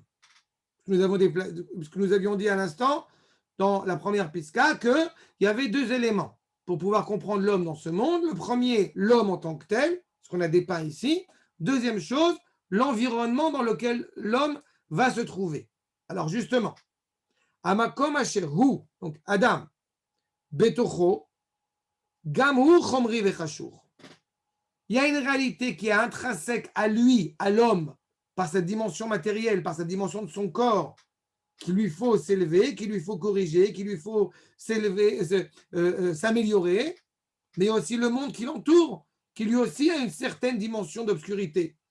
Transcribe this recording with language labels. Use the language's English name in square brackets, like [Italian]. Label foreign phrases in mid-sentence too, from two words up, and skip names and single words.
[French] Ce que nous avions dit à l'instant dans la première Piska, qu'il y avait deux éléments pour pouvoir comprendre l'homme dans ce monde. Le premier, l'homme en tant que tel, ce qu'on a dépeint ici. Deuxième chose, l'environnement dans lequel l'homme va se trouver. Alors justement, [Hebrew] המקום אשר הוא, donc אדם בתוכו גם הוא חומרי וחשוך. [French] Il y a une réalité qui est intrinsèque à lui, à l'homme, par cette dimension matérielle, par cette dimension de son corps, qu'il lui faut s'élever, qu'il lui faut corriger, qu'il lui faut s'élever, s'améliorer, mais aussi le monde qui l'entoure, qui lui aussi a une certaine dimension d'obscurité.